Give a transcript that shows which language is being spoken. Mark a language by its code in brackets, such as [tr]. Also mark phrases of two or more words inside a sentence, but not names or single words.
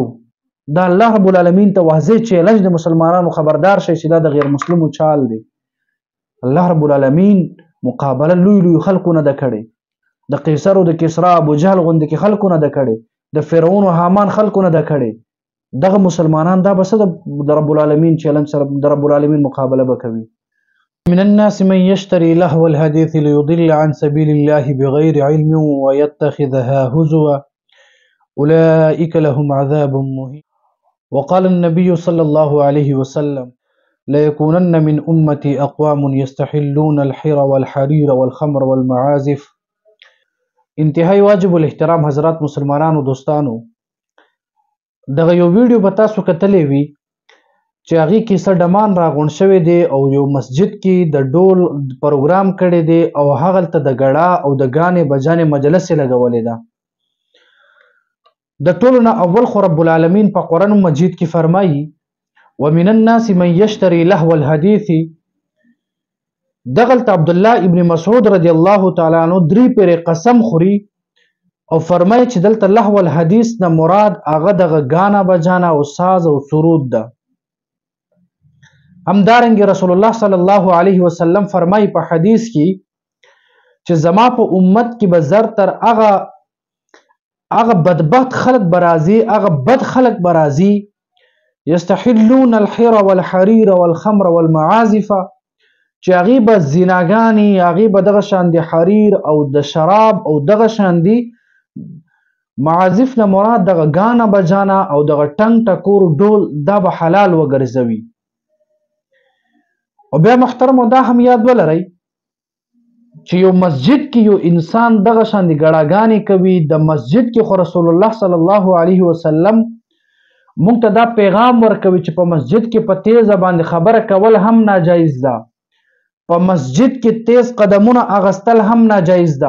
[ps] دا الله رب العالمین ته واضح چیلنج د مسلمانانو خبردار شي چې دا د غیر مسلمو چال دی. الله رب العالمین مقابله لوی خلکو نه ده کړې، د قیصر او د کسرا ابو جهل غوندې کې خلکو نه ده کړې، د فرعون او حامان خلکو نه ده کړې. دغه مسلمانان دا بس د رب العالمین چیلنج سره د رب العالمین مقابله به کوي. [ar] من الناس من يشتري لهو الحديث ليضل عن سبيل الله بغير علم ويتخذها هزوا أولئك لهم عذاب مهين. وقال النبي صلى الله عليه وسلم ليكونن من أمتي أقوام يستحلون الحر والحرير والخمر والمعازف. [ps] انتهائی واجب الاحترام حضرات مسلمانانو دوستانو، دغه یو ویډیو به تاسو کتلی وي چې هغې کې څه ډمان راغونډ شوی دی او یو مسجد کې د ډول پروګرام کړی دی او هغلته د ګړه او د ګانې بجانې مجلس یې لګولې ده. د ټولو نه اول خو رب العالمین په قرآن مجید کې فرمایي [ar] ومن الناس من يشتري لهو الحديث. [ps] دغلته عبدالله ابن مسعود رضی الله تعالی عنہ 3 پیرې قسم خوري او فرمایي چې دلته [ar] لهو الحدیث [ps] نه مراد هغه دغه ګانا بجانا او ساز او سرود ده. همدارنګه رسول الله صلی الله علیه وسلم فرمایي په حدیث کې چې زما په امت کې به زرتر هغه بدبخت خلق برازي، هغه بد خلق برازي [ar] یستحلون الحر والحریر والخمر والمعازف، [ps] چې هغې به زیناګانې، هغې به دغه شان د حریر او د شراب او دغه شان دي معازف نه مراد دغه ګانا بجانا او دغه ټنګ ټکور ډول دا به حلال وګرځوي. او بیا محترمو دا هم یاد ولرئ چې یو مسجد کې یو انسان دغه شان د ګړاګانې کوي، د مسجد کې خو رسول الله صلی الله علیه وسلم موږ ته دا پیغام ورکوي چې په مسجد کې په تیزه باندې خبره کول هم ناجایز ده، په مسجد کې تیز قدمونه اغستل هم ناجایز ده.